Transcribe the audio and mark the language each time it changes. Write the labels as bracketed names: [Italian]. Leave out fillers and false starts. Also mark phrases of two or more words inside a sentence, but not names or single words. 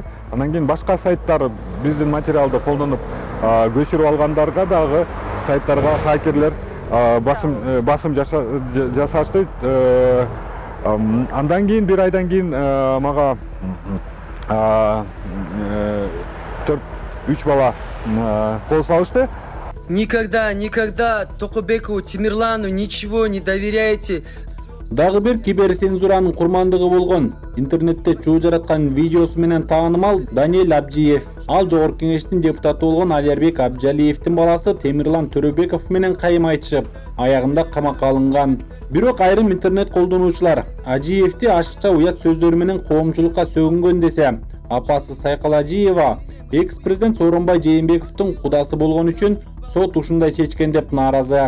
[Kyrgyz] Анан кийин башка сайттар биздин материалды колдонуп көчүрүп алгандарга дагы сайттарга хакерлер басым жасашты. Андан кийин бир айдан кийин мага 3 бала кол салышты. [Russian] Никогда Токобекову, Тимирлану ничего не доверяйте. [Kyrgyz] Дагы бир киберцензуранын курмандыгы болгон интернетте чуу жараткан видеосу менен таанымал Даниэль Абжиев. Ал Жогорку Кеңештин депутаты болгон Алиярбек Абжалиевдин баласы Темирлан Төрөбеков менен кайым айтышып, аягында камакка алынган. Бирок айрым интернет колдонуучулар Ажиевди ашыкча уят сөздөрү менен коомчулукка сөгүнгөн десе, апасы Сайкал Ажиева экс-президент Сооронбай Жээнбековдун кудасы болгон үчүн сот ушундай чечкен деп нааразы.